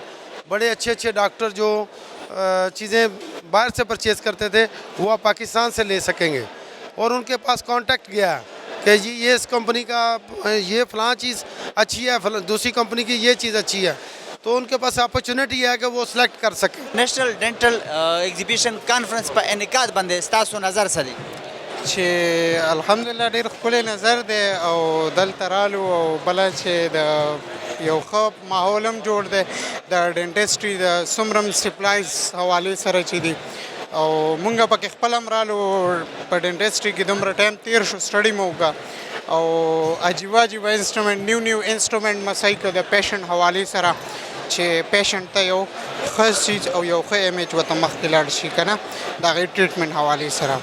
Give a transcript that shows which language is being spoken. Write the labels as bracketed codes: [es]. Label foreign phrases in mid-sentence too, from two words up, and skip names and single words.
[ur] بڑے اچھے اچھے ڈاکٹر جو چیزیں باہر سے پرچیز کرتے تھے وہ آپ پاکستان سے لے سکیں گے، اور ان کے پاس کانٹیکٹ گیا کہ جی یہ اس کمپنی کا یہ فلاں چیز اچھی ہے، دوسری کمپنی کی یہ چیز اچھی ہے، تو ان کے پاس اپورچونٹی ہے کہ وہ سلیکٹ کر سکیں. [ps] نیشنل ډینټل ایګزیبیشن کانفرنس پر انعقاد باندې ستاسو نظر سه چې الحمدلله ډېر ښکلی نظر دی او دلته رالو او بله چې د یو ښه ماحول هم جوړ دی د ډینټسټري د څومره سپلایز حوالې سره چې دي، او مونږ پکې خپل هم رالو په ډینټسټري کې دومره ټایم تیر شو، سټډي مو وکړه او عجیبه عجیبه انسټرومنټ [en] new instrument [ps] مسای که د پیشنټ حوالې سره چې پیشنټ ته یو ښه چیز او یو ښه ایمیج ورته مخکې لاړ شي که نه د هغې ټریټمنټ حوالې سره.